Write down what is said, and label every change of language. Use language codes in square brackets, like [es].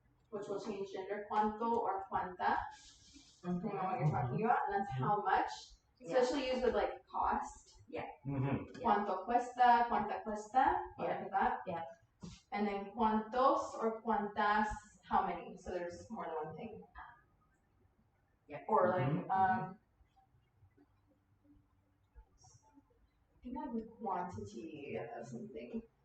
[en] Which will change gender, ¿cuánto or cuánta? Depending on what you're talking about, and that's how much. Especially used with like cost. Yeah. [es] ¿Cuánto cuesta? ¿Cuánta cuesta? Like that. [en] Yeah. And then ¿cuántos or cuántas? How many? So there's more than one thing. Yeah. Or like I think I have a quantity of something.